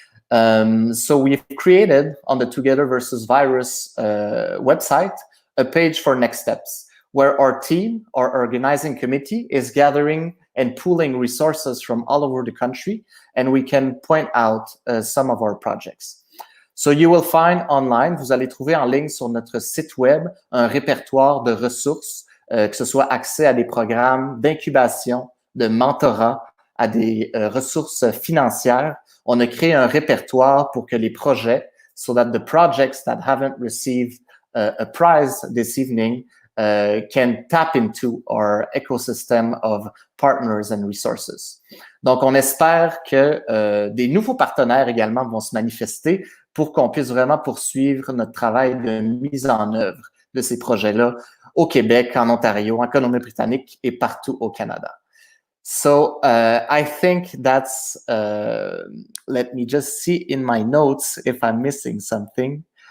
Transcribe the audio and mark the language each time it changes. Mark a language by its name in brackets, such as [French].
[English] So we've created on the TogetherVsVirus website a page for next steps, where our team, our organizing committee, is gathering and pooling resources from all over the country, and we can point out some of our projects. So you will find online, [French] vous allez trouver en ligne sur notre site web un répertoire de ressources, que ce soit accès à des programmes d'incubation, de mentorat, à des ressources financières. On a créé un répertoire pour que les projets, [English] so that the projects that haven't received a prize this evening can tap into our ecosystem of partners and resources. [French] Donc, on espère que des nouveaux partenaires également vont se manifester pour qu'on puisse vraiment poursuivre notre travail de mise en œuvre de ces projets-là au Québec, en Ontario, en Colombie-Britannique et partout au Canada. [English] So I think that's, let me just see in my notes if I'm missing something.